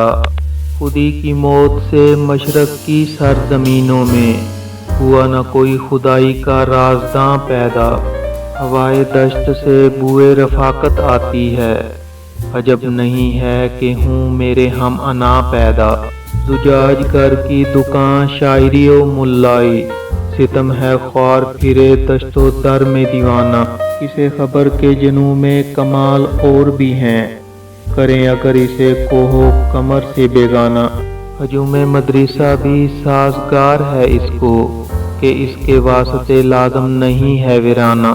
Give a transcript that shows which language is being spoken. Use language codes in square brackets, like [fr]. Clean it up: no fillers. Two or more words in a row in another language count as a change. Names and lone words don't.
[ur] خودی کی موت سے مشرق کی سرزمینوں میں، ہوا نہ کوئی خدائی کا رازداں پیدا۔ ہوائے دشت سے بوئے رفاقت آتی ہے، عجب نہیں ہے کہ ہوں میرے ہم انا پیدا۔ زجاج گر کی دکان شاعری و ملائی، ستم ہے خوار پھرے دشت و در میں دیوانہ۔ کسے خبر کے جنوں میں کمال اور بھی ہیں، کریں اگر اسے کوہ و قمر سے بیگانہ۔ ہجوم مدرسہ بھی سازگار ہے اس کو، کہ اس کے واسطے لازم نہیں ہے ویرانہ۔